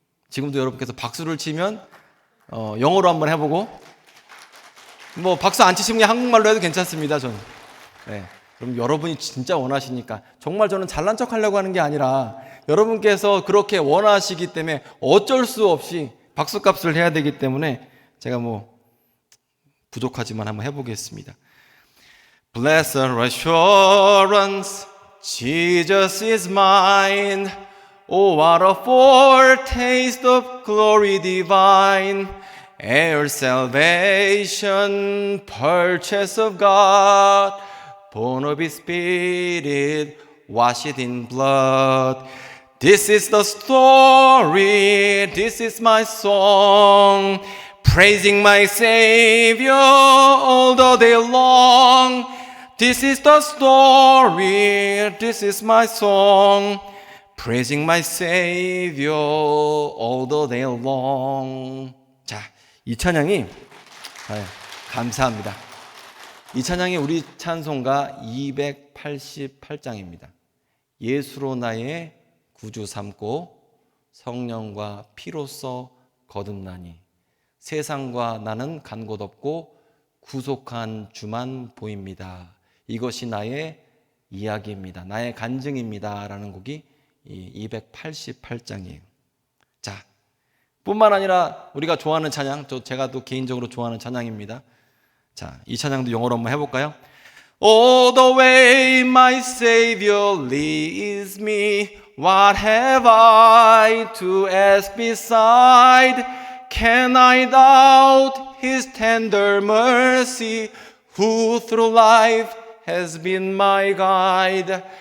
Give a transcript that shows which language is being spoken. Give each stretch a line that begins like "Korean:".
Korean: 지금도 여러분께서 박수를 치면 영어로 한번 해보고, 뭐 박수 안 치시면 그냥 한국말로 해도 괜찮습니다. 저는. 네. 그럼 여러분이 진짜 원하시니까, 정말 저는 잘난 척 하려고 하는 게 아니라 여러분께서 그렇게 원하시기 때문에 어쩔 수 없이 박수값을 해야 되기 때문에 제가 뭐 부족하지만 한번 해보겠습니다.
English: Blessed assurance, Jesus is mine. Oh, what a foretaste of glory divine. Heir salvation, purchase of God. Born of His Spirit, washed in blood. This is the story, this is my song, praising my Savior all the day long. This is the story, this is my song, praising my Savior all the day long.
Korean: 자, 이 찬양이 감사합니다. 이 찬양이 우리 찬송가 288장입니다. 예수로 나의 구주 삼고 성령과 피로써 거듭나니 세상과 나는 간 곳 없고 구속한 주만 보입니다. 이것이 나의 이야기입니다. 나의 간증입니다. 라는 곡이 288장이에요. 자, 뿐만 아니라 우리가 좋아하는 찬양, 제가 또 개인적으로 좋아하는 찬양입니다. 자, 이 찬양도 영어로 한번 해볼까요?
English: All the way my Savior leads me, what have I to ask beside? Can I doubt His tender mercy, who through life has been my guide?